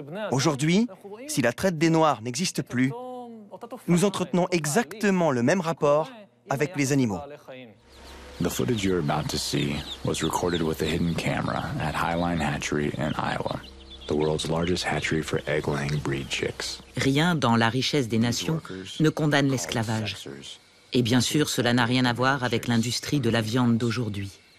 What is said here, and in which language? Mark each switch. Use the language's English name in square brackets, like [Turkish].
[French] Aujourd'hui, si la traite des Noirs n'existe plus, nous entretenons exactement le même rapport avec les animaux. [English] The footage you're about to see was recorded with a hidden camera at Highline Hatchery in Iowa, the world's largest hatchery for egg-laying breed chicks. [French] Rien dans la richesse des nations ne condamne l'esclavage. Et bien sûr, cela n'a rien à voir avec l'industrie de la viande d'aujourd'hui.